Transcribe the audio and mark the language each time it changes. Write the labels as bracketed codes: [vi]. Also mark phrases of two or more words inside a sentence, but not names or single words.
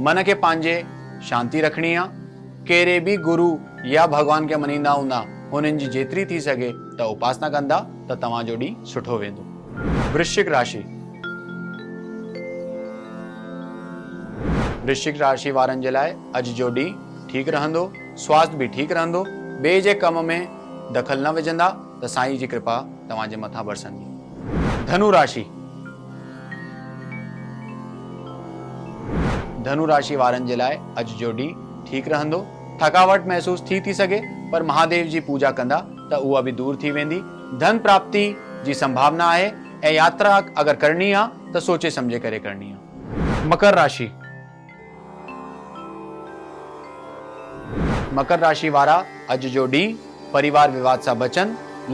[sd] मन खे पंहिंजे शांती रखणी आहे। कहिड़े बि गुरु या भॻवान खे मञींदा हूंदा हुननि जी जेतिरी थी सघे त उपासना कंदा त तव्हांजो ॾींहुं सुठो वेंदो। वृश्चिक राशि। वृश्चिक राशि वारनि जे लाइ अॼु जो ॾींहुं ठीकु रहंदो। स्वास्थ्य बि ठीकु रहंदो। ॿिए जे कम में दख़ल न विझंदा त साईं जी कृपा तव्हांजे मथां बरसंदी। धनु राशि। धनु राशि वारनि जे लाइ अॼु जो ॾींहुं ठीकु रहंदो। थकावट महसूस थी सघे पर महादेव जी पूजा कंदा त उहा बि दूर थी वेंदी। धन प्राप्ति जी संभावना आहे ऐं यात्रा अगरि करणी आहे त सोचे सम्झे करे करणी आहे। मकर राशि। मकर राशि वारा अॼु जो ॾींहुं परिवार विवाद सां बचनि।